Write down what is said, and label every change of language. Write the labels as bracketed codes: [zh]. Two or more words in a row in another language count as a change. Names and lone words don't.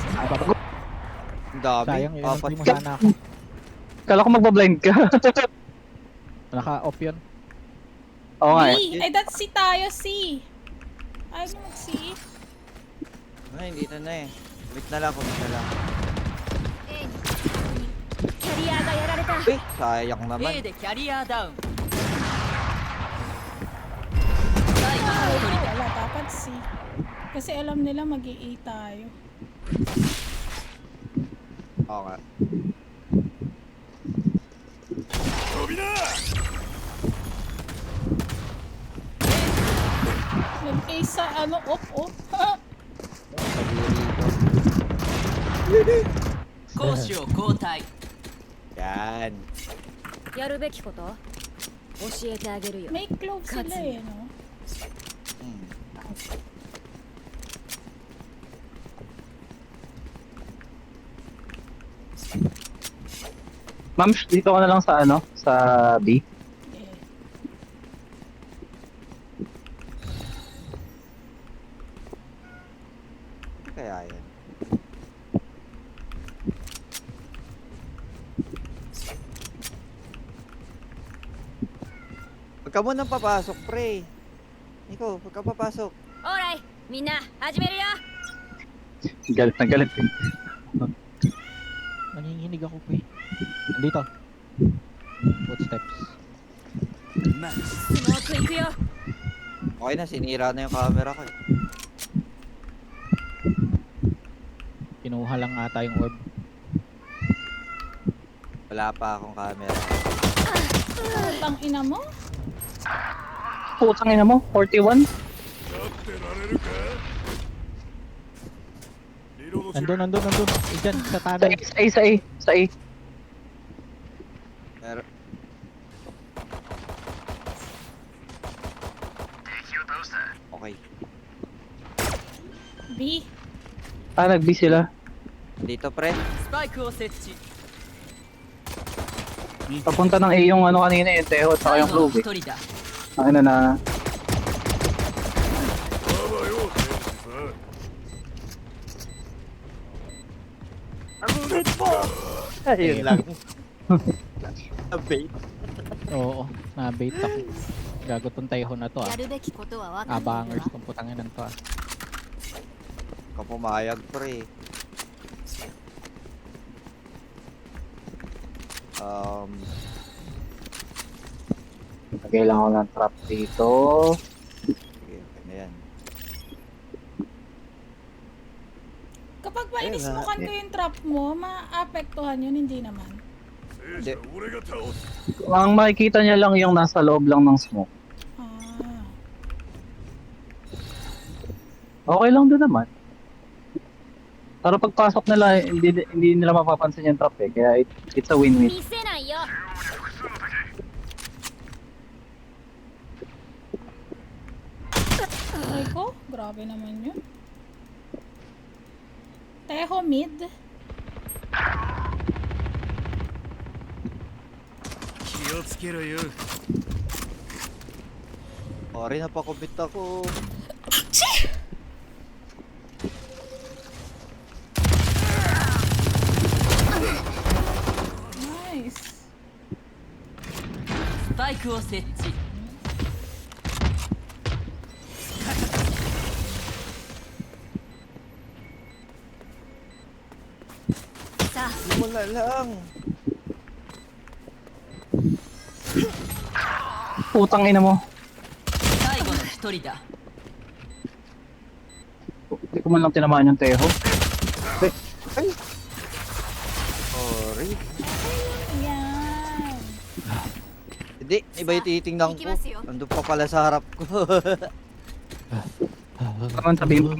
[tl] Ang dami. Sayang, yun ang Apat. mo sana ako. Kala ko magbablind ka. Naka-off yun. Oo nga eh. B! Ay, that's si tayo, C. Ayaw mo mag-C. Ay, hindi na eh. Commit na lang, commit na lang. [ja] キャリアがやられた [tl] Eh, sayang naman. [ja] A でキャリアダウン最後の一人だ [tl] Wala, dapat C. Kasi alam nila mag-A tayo. Oo nga. [ja] 飛びな [tl] Nag-A sa off. [ja] 攻守を交代 [tl] Yan. [ja] やるべきこと教えてあげるよ [tl] May clove sila eh, no? Hmm. Ma'am, dito ka na lang sa ano? Sa B. Eh. Kaya yan. Huwag ka munang papasok, pre. Nico, huwag ka papasok. [ja] オーライみんな始めるよ [tl] Galit na galit eh. Nanginginig ako pa eh. Nandito. Footsteps. [ja] スモーク行くよ [tl] Okay na, sinira na yung camera ko eh. Kinuha lang ata yung orb. Wala pa akong camera. Putang ina mo? Putang ina mo, 41? [ja] やってられるかリロードしろ [tl] Nandun. Eh, dyan, sa Sa tanay. A, sa A, sa A. Pero, okay. B. Nag-B sila. Dito, pre. [ja] スパイクを設置 [tl] Papunta ng A yung ano kanina yung Teho at saka [ja] 最 [tl] yung [ja] 後の [tl] Clove [ja] 一 [tl] eh. [ja] 人だ [tl] Ano na, [ja] まあまあよ天使さ [tl] ayun lang. Abate. Oo, na-bait ako. Gago tong Taiho na to [ja] や [tl] ah. [ja] るべきことは分かっている [tl] Abangers [ja] わ [tl] tong putangin to ah. Ka pumayag, pre. Lagay lang ako ng trap dito. Okay, okay na yan. Kapag ba Ayun, inismokan ko yung trap mo, maapektuhan yun, hindi naman. [ja] 聖者は俺が倒す [tl] Ang makikita niya lang yung nasa loob lang ng smoke. Ah. Okay lang din naman. Pero pagpasok nila, hindi nila mapapansin yung trap eh. Kaya [en] it's a win-win. [ja] 見せないよ [tl] Ay ko, grabe naman yun. Teho mid. [ja] 気をつけろよ [tl] Sorry, napakomit ako. Nice. [ja] スパイクを設置さあ [tl] Wala lang. Putang ina mo. [ja] 最後の一人だ [tl] Hindi ko man lang tinamaan yung Teho. Oh, Hindi, iba yung titingnan ko. Nandun pa pala sa harap ko. Naman sabihin mo.